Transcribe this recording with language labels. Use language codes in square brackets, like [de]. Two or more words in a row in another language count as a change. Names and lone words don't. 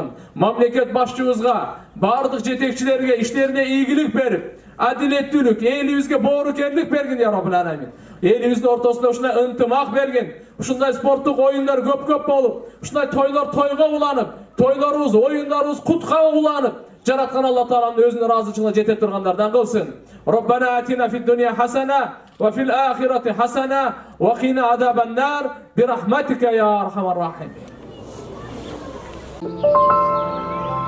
[ky] Мамлекет башчыбызга, бардык жетекчилерге иштерине ийгилик берип, адилеттүүлүк, элибизге боорукерлик бергин [ar] يا رب العالمين. [ky] Элибиздин ортосунда ушундай ынтымак бергин. Ушундай спорттук оюндар көп болуп, ушундай тойлор тойго уланып, тойлорубуз, оюндарыбыз кутка уланып, жараткан Allah Taala'nын өзүнүн ыраазычылыгына жете тургандардан кылсын. [ar] ربنا آتنا في الدنيا حسنة وفي الآخرة حسنة وقنا عذاب النار برحمتك يا أرحم الراحمين.